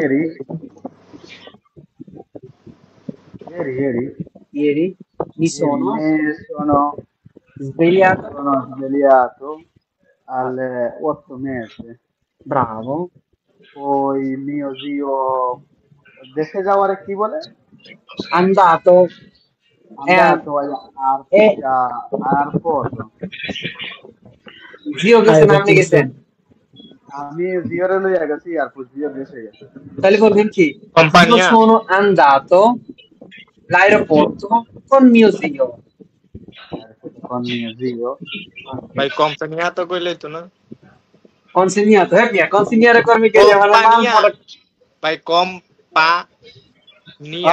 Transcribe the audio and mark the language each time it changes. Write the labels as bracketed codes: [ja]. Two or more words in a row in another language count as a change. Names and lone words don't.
[it] Ieri, ieri, ieri mi ieri sono mi svegliato, sono svegliato alle 8 mesi. bravo, Poi mio zio, [bn] desde যাওয়ারে কি বলে? [it] andato e, Andato e aeroporto. zio questo [bn] নাম লিখেছেন আমি জিওরে লইয়া গেছি এয়ারপোর্ট জিও দেশে গেছে তাহলে বলবেন কি io [it] Compagnia. sono andato l'aeroporto con mio zio. aeroporto con mio zio. Vai compagnato quello tu, no? Consegnato, via, consegnare qua mi chiedeva la Compagnia. mamma. Vai compagnia.